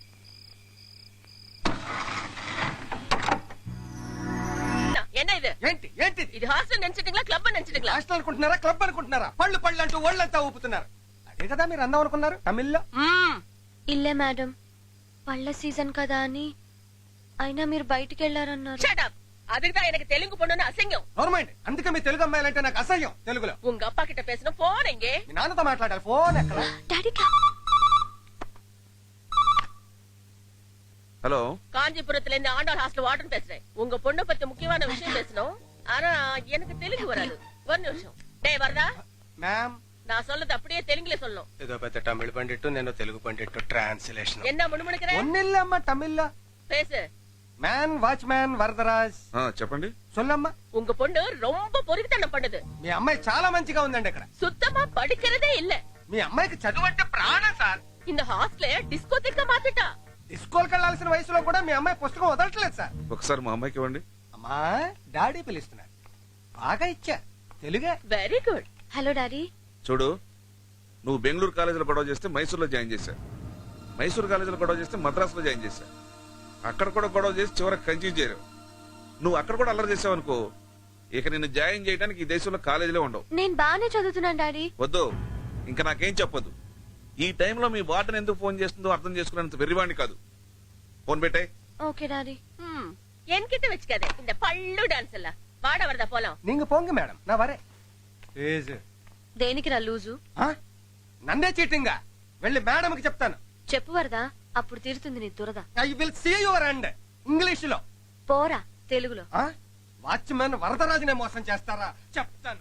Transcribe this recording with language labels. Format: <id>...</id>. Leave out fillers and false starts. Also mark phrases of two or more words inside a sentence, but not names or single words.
<te>ఏంటి ఏంటి ఇది హాస్టల్ నెంచటింగ్లా క్లబ్ నెంచటింగ్లా? హాస్టల్ అనుకుంటున్నారా, క్లబ్ అనుకుంటున్నారా? పళ్ళు పళ్ళు అంటూ ఒళ్ళంతా ఊపుతున్నారు. అదే కదా మీరు అందాం అనుకున్నారు తమిళ్లో. ఇల్లే మేడం, పళ్ళ సీజన్ కదా అని. అయినా మీరు బయటికి వెళ్ళారన్నారు.</te> <ta>அதுக்கு எனக்கு தெலுங்கு பொண்ணுன்னு அசிங்கம்.</ta> <te>గవర్నమెంట్ అందుకే మీ తెలుగు అమ్మాయిలంటే నాకు అసహ్యం. తెలుగులో</te> <ta>உங்க அப்பா கிட்ட பேசணும். போன் எங்க?</ta> <te>మీ నాన్నతో మాట్లాడాలి. ఫోన్ ఎక్కడ? డాడీ హలో,</te> <ta>காஞ்சிபுரத்துல இருந்து ஆண்டாள் ஹாஸ்டல் வார்டன் பேசுறேன். உங்க பொண்ணு பத்தி முக்கியமான விஷயம் பேசணும். ஆனா எனக்கு தெலுங்கு வராது. ஒரு நிமிஷம். டேய் வரதா,</ta> <te>మ్యామ్</te> <ta>நான் சொல்றது அப்படியே தெலுங்குல சொல்லணும்.</ta> <te>ఏదో పెద్ద తమిళ పండిట్టు నేను తెలుగు పండిట్టు ట్రాన్స్లేషన్.</te> <ta>என்ன முணுமுணுக்குற?</ta> <te>ఒన్నిల్లమ్మ తమిళ్లో</te> <ta>பேசு.</ta> <te>మ్యాన్ వాచ్మ్యాన్ వరదరాజ్. చెప్పండి.</te> <ta>సొల్లమ్మ. உங்க பொண்ணு ரொம்ப பொறுக்கித்தனம் பண்ணுது.</ta> <te>మీ అమ్మాయి చాలా మంచిగా ఉందండి. ఇక్కడ</te> <ta>சுத்தமா படிக்கிறதே இல்ல.</ta> <te>మీ అమ్మాయికి చదువు అంటే ప్రాణం సార్.</te> <ta>இந்த ஹாஸ்டலே డిస్కోథెక్ మాత్రటా.</ta> <te>స్కూల్కి వెళ్లాల్సిన వయసులో కూడా మీ అమ్మాయి పుస్తకం వదలట్లేదు సార్. ఒకసారి మా అమ్మాయికి ఇవ్వండి. అమ్మా, డాడీ పిలుస్తున్నారు. బాగా ఇచ్చా తెలుగే. వెరీ గుడ్. హలో డాడీ. చూడు, నువ్వు బెంగళూరు కాలేజీలో గొడవ చేస్తే మైసూర్లో జాయిన్ చేశా. మైసూర్ కాలేజీలో గొడవ చేస్తే మద్రాసులో జాయిన్ చేశా. అక్కడ కూడా గొడవ చేసి చివరికి కన్ఫ్యూజ్ చేయరు. నువ్వు అక్కడ కూడా అల్లరి చేసావు అనుకో, ఇక నిన్ను జాయిన్ చేయడానికి ఈ దేశంలో కాలేజీలో ఉండవు. నేను బాగానే చదువుతున్నాను డాడీ. వద్దు, ఇంకా నాకేం చెప్పొద్దు. ఈ టైంలో మీ వార్డెన్ ఎందుకు ఫోన్ చేస్తుందో అర్థం చేసుకున్నంత వెర్రివాణ్ణి కాదు. ఫోన్ పెట్టే. ఓకే డాడీ.</te> <ta>என்கிட்ட வச்சுக்காதே இந்த பள்ளு டான்ஸ் எல்லாம். வாட வரதா போலாம். நீங்க போங்க மேடம், நான் வரேன்.</ta> <te>దేనికి రా లూజు? నన్నే చీటింగా వెళ్ళి మేడంకి చెప్తాను. చెప్పు వరదా, అప్పుడు తీరుతుంది నీ దురద.</te> <en>I will see your end.</en> <te>ఇంగ్లీష్ లో పోరా తెలుగులో. వాచ్మెన్ వరదరాజునే మోసం చేస్తారా చెప్తాను.</te>